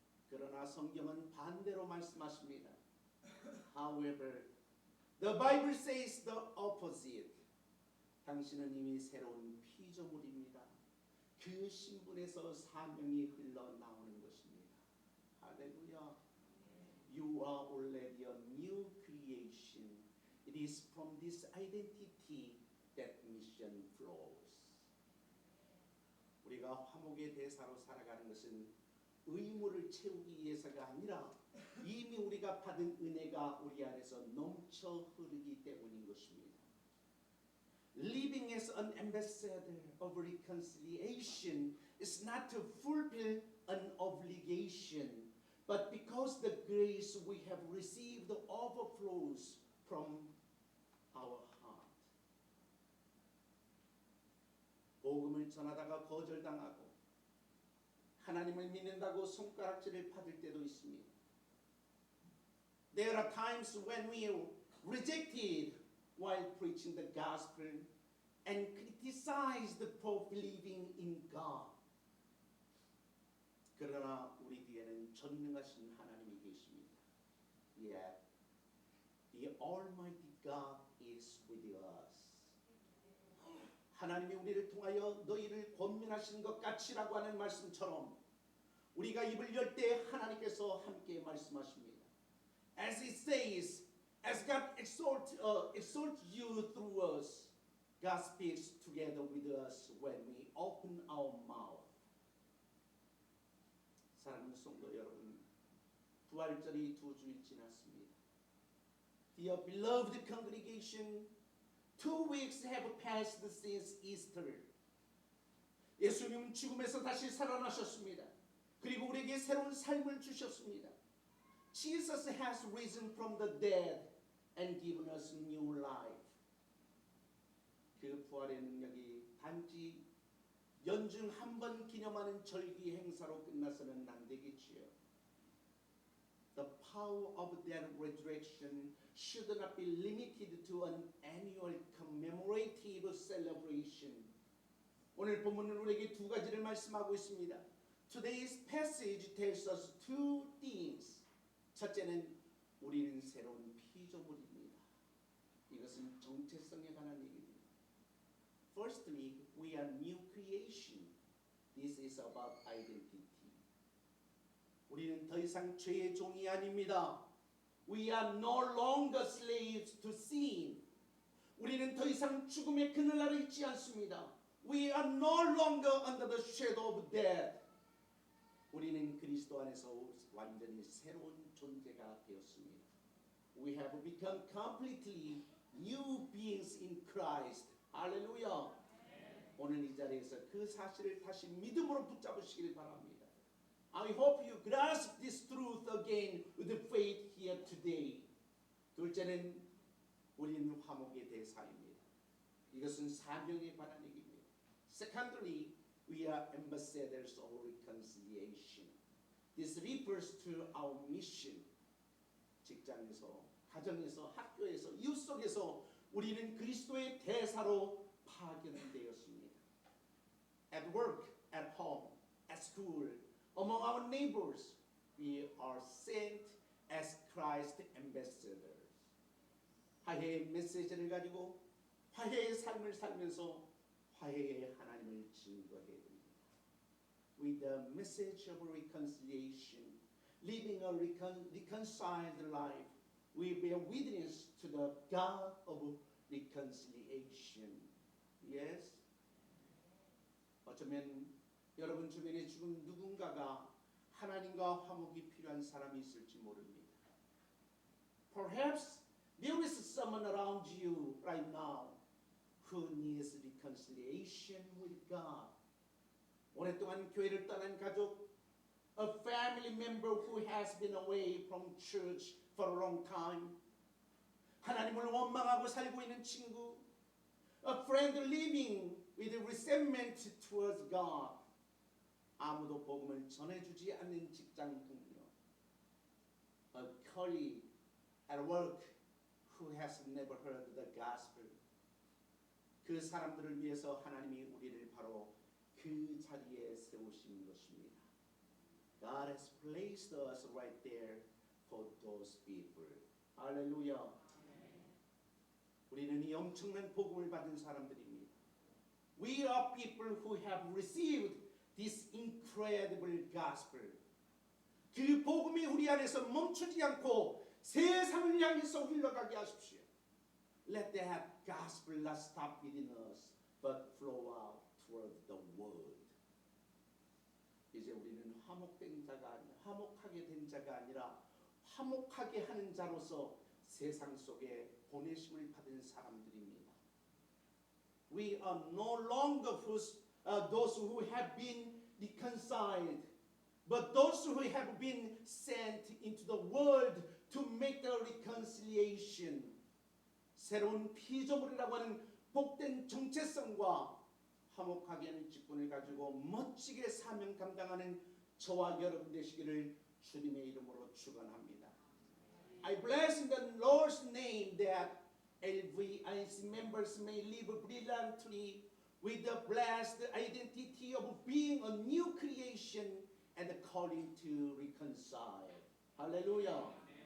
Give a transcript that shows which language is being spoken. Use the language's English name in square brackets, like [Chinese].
[Korean] 그러나 성경은 반대로 말씀하십니다. [English] However, the Bible says the opposite. [Korean] 당신은 이미 새로운 피조물입니다. 그 신분에서 사명이 흘러나오는 것입니다. 할렐루야. [English] You are already a new creation. It is from this identity that mission flows. [Korean] 우리가 화목의 대사로 살아가는 것은 의무를 채우기 위해서가 아니라 이미 우리가 받은 은혜가 우리 안에서 넘쳐 흐르기 때문인 것입니다. [English] Living as as an ambassador of reconciliation is not to fulfill an obligation, but because the grace we have received overflows from our heart. [Korean] 복음을 전하다가 거절당하고 하나님을 믿는다고 손가락질을 받을 때도 있습니다. [English] There are times when we are rejected while preaching the gospel and criticized for believing in God. [Korean] 그러나 우리 뒤에는 전능하신 하나님이 계십니다. [English] Yet the Almighty God is with us. [Korean] 하나님이 우리를 통하여 너희를 권면하시는 것 같이라고 하는 말씀처럼 우리가 입을 열 때 하나님께서 함께 말씀하십니다. [English] As it says, as God exalts you through us, God speaks together with us when we open our mouth. [Korean] 사랑하는 성도 여러분, 부활절이 2주일 지났습니다. [English] Dear beloved congregation, 2 weeks have passed since Easter. [Korean] 예수님은 죽음에서 다시 살아나셨습니다. 그리고 우리에게 새로운 삶을 주셨습니다. [English] Jesus has risen from the dead and given us new life. [Korean] 그 부활의 능력이 단지 연중 한 번 기념하는 절기 행사로 끝나서는 안 되겠지요. [English] The power of that resurrection should not be limited to an annual commemorative celebration. [Korean] 오늘 본문은 우리에게 두 가지를 말씀하고 있습니다. [English] Today's passage tells us two things. [Korean] 첫째는 우리는 새로운 피조물입니다. 이것은 정체성에 관한 얘기입니다. [English] Firstly, we are new creation. This is about identity. [Korean] 우리는 더 이상 죄의 종이 아닙니다. [English] We are no longer slaves to sin. [Korean] 우리는 더 이상 죽음의 그늘 아래 있지 않습니다. [English] We are no longer under the shadow of death. [Korean] 우리는 그리스도 안에서 완전히 새로운 존재가 되었습니다. [English] We have become completely new beings in Christ. [Korean] 할렐루야. 오늘 이 자리에서 그 사실을 다시 믿음으로 붙잡으시길 바랍니다. [English] I hope you grasp this truth again with faith here today. [Korean] 둘째는 우리는 화목의 대사입니다. 이것은 사명에 관한 얘기입니다. [English] Secondly, we are ambassadors of reconciliation. This refers to our mission. [Korean] 직장에서, 가정에서, 학교에서, 이웃 속에서 우리는 그리스도의 대사로 파견되었습니다. [English] At work, at home, at school, among our neighbors, we are sent as Christ ambassadors. [Korean] 화해의 메시지를 가지고 화해의 삶을 살면서 화해의 하나님을 증거해야 됩니다. [English] With the message of reconciliation, living a reconciled life, we bear witness to the God of reconciliation. Yes? [Korean] 어쩌면 여러분 주변에 지금 누군가가 하나님과 화목이 필요한 사람이 있을지 모릅니다. [English] Perhaps there is someone around you right now who needs reconciliation with God. [Korean] 오랫동안 교회를 떠난 가족, [English] a family member who has been away from church for a long time, [Korean] 하나님을 원망하고 살고 있는 친구, [English] a friend living with resentment towards God, [Korean] 아무도 복음을 전해주지 않는 직장 동료, [English] a colleague at work who has never heard the gospel. [Korean] 그 사람들을 위해서 하나님이 우리를 바로 그 자리에 세우신 것입니다. [English] God has placed us right there for those people. [Korean] 할렐루야. 우리는 이 엄청난 복음을 받은 사람들입니다. [English] We are people who have received this incredible gospel. [Korean] 그 복음이 우리 안에서 멈추지 않고 세상을 향해서 흘러가게 하십시오. [English] Let that gospel not stop within us, but flow out toward the world. [Korean] 이제 우리는 화목된 자가 아니라 화목하게 된 자가 아니라 화목하게 하는 자로서 세상 속에 보내심을 받은 사람들입니다. [English] we are no longer those who have been reconciled, but those who have been sent into the world to make the reconciliation. [Korean] 새로운 피조물이라고 하는 복된 정체성과 화목하게 하는 직분을 가지고 멋지게 사명 감당하는 저와 여러분 되시기를 주님의 이름으로 축원합니다. [English] I bless in the Lord's name that we as members may live brilliantly with the blessed identity of being a new creation and the calling to reconcile. Hallelujah.